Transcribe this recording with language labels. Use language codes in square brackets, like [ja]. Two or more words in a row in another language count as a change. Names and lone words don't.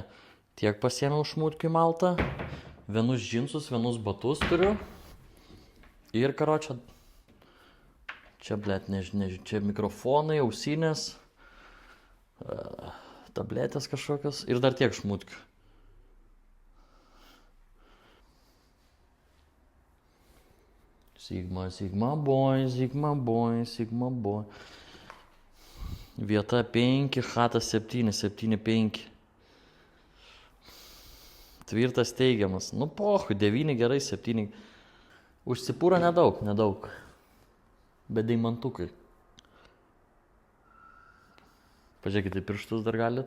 [lt] Tiek pasiėmiau šmutkių maltą. Vienus džinsus, vienus batus turiu. Ir karočią. Čia, blėt, nežinau, čia mikrofonai, ausinės. Tabletės kažkokios. Ir dar tiek šmutkių. [en] Sigma, Sigma boy, Sigma boy, Sigma boy. [lt] Vieta 5, chata 7, 7, 5. Tvirtas teigiamas. [ru] Ну похуй, [lt] 9 gerai, 7. Užsipūra nedaug, nedaug. Bet deimantukai. Pažiūrėkite, pirštus dar galit.